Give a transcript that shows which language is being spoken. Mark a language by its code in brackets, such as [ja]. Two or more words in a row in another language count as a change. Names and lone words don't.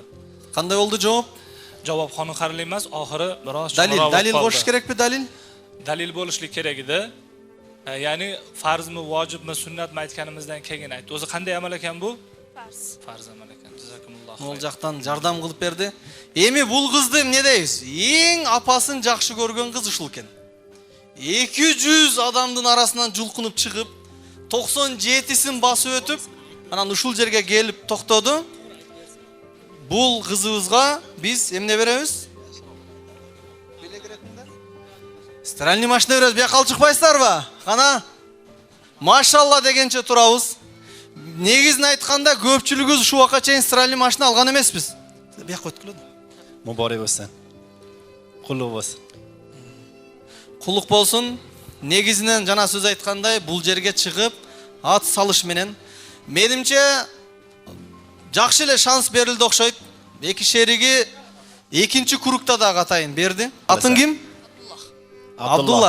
[uz] Qanday bo'ldi javob? Javob qoniqarli emas, oxiri biroz dalil bo'lish kerakmi dalil? Dalil bo'lishlik kerak edi. Ya'ni farzmi, vojibmi, sunnatmi aytganimizdan keyin aytdi. O'zi qanday amal ekan bu? Farz. Farz amal ekan. Jazakumulloh. [ky] Ал жактан жардам кылып берди. Эми бул кызды эмне дейбиз? Эң апасын жакшы көргөн кыз ушул экен. 200 адамдын арасынан жулкунуп чыгып, 97син басып өтүп, анан ушул жерге келип токтоду. Бул кызыбызга биз эмне беребиз? Стиральный машина беребиз. Бияка алып чыкпайсыздарбы? Кана машалла дегенче турабыз. Негизин айтканда көпчүлүгүбүз ушул убакка чейин стиральный машина алган эмеспиз. Бияка өткүлөдү. [uz] Muborak bo'lsin. Qulluq bo'lsin. Qulluq [ky] болсун. Негизинен жана сөз айткандай бул жерге чыгып ат салыш менен менимче жакшы эле шанс берилди окшойт. Эки шериги экинчи курукта да катайын берди. Атын ким? Абдулла.